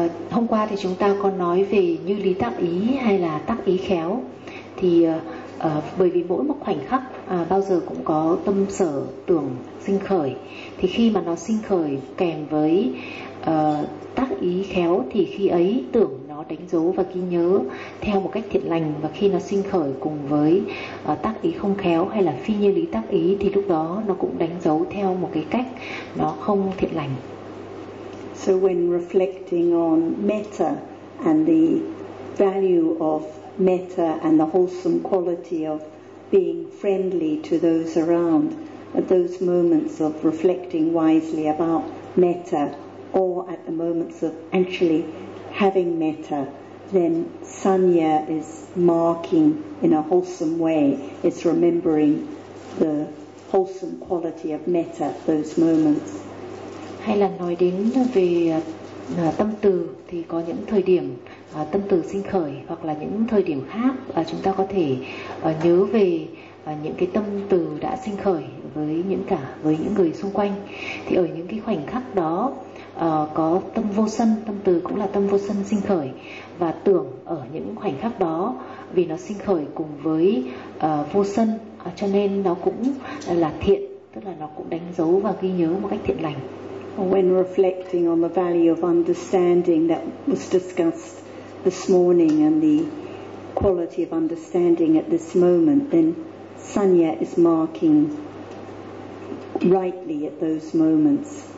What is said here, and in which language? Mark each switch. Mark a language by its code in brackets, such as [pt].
[vi] Hôm qua thì chúng ta còn nói về như lý tác ý hay là tác ý khéo, thì bởi vì mỗi một khoảnh khắc bao giờ cũng có tâm sở tưởng sinh khởi, thì khi mà nó sinh khởi kèm với tác ý khéo thì khi ấy tưởng nó đánh dấu và ghi nhớ theo một cách thiện lành, và khi nó sinh khởi cùng với tác ý không khéo hay là phi như lý tác ý thì lúc đó nó cũng đánh dấu theo một cái cách nó không thiện lành. [en] So when reflecting on metta and the value of metta and the wholesome quality of being friendly to those around, at those moments of reflecting wisely about metta, or at the moments of actually having metta, then sanya is marking in a wholesome way. It's remembering the wholesome quality of metta at those moments. [vi] Hay là nói đến về tâm từ, thì có những thời điểm tâm từ sinh khởi, hoặc là những thời điểm khác chúng ta có thể nhớ về những cái tâm từ đã sinh khởi với những người xung quanh. Thì ở những cái khoảnh khắc đó có tâm vô sân, tâm từ cũng là tâm vô sân sinh khởi, và tưởng ở những khoảnh khắc đó vì nó sinh khởi cùng với vô sân cho nên nó cũng là thiện, tức là nó cũng đánh dấu và ghi nhớ một cách thiện lành. [en] When reflecting on the value of understanding that was discussed this morning and the quality of understanding at this moment, then sanya is marking rightly at those moments.